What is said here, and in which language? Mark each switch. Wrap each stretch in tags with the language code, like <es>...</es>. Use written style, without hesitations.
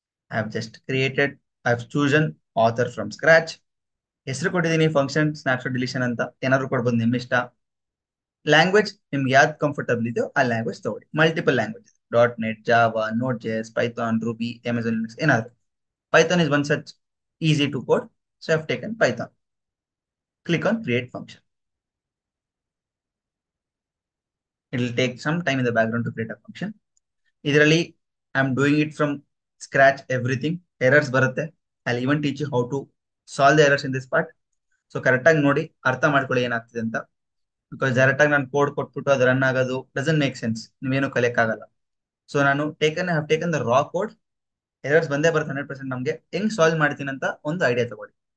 <en>I have just created, I have chosen author from scratch.</en> <kn>ಹೆಸರು ಕೊಟ್ಟಿದ್ದೀನಿ function snapshot deletion ಅಂತ, ಏನಾದ್ರು ಕೊಡ್ಬೋದು ನಿಮ್ ಇಷ್ಟ. ಲ್ಯಾಂಗ್ವೇಜ್ ನಿಮ್ಗೆ ಯಾವ್ದು ಕಂಫರ್ಟಬಲ್ ಇದೆಯೋ ಆ ಲ್ಯಾಂಗ್ವೇಜ್ ತಗೊಳ್ಳಿ. Multiple language, .NET, Java, Node.js, Python, Ruby, Amazon Linux, ಏನಾದ್ರು.</kn> <en>Python is one such easy to code, so I've taken Python. Click on create function. It will take some time in the background to create a function.</en> <kn>ಇದರಲ್ಲಿ</kn> <en>I'm doing it from scratch everything.</en> <kn>Errors ಬರುತ್ತೆ.</kn> <en>I'll even teach you how to solve the errors in this part.</en> <kn>So correct ಆಗಿ ನೋಡಿ ಅರ್ಥ ಮಾಡ್ಕೊಳ್ಳಿ ಏನಾಗ್ತಿದೆ ಅಂತ. Because direct ಆಗಿ ನಾನು ಕೋಡ್ ಕೊಟ್ಬಿಟ್ಟು ಅದು ರನ್ ಆಗೋದು</kn> <en>doesn't make sense,</en> <kn>ನೀವೇನು ಕಲಿಯಕ್ ಆಗಲ್ಲ. ಸೊ ನಾನು</kn> <en>Have taken the raw code.</en> <kn>Errors ಬಂದೇ ಬರುತ್ತೆ 100%. ನಮಗೆ ಹೆಂಗ್ ಸಾಲ್ವ್ ಮಾಡ್ತೀನಿ ಅಂತ ಒಂದು ಐಡಿಯಾ ತಗೊಳ್ಳಿ.</kn>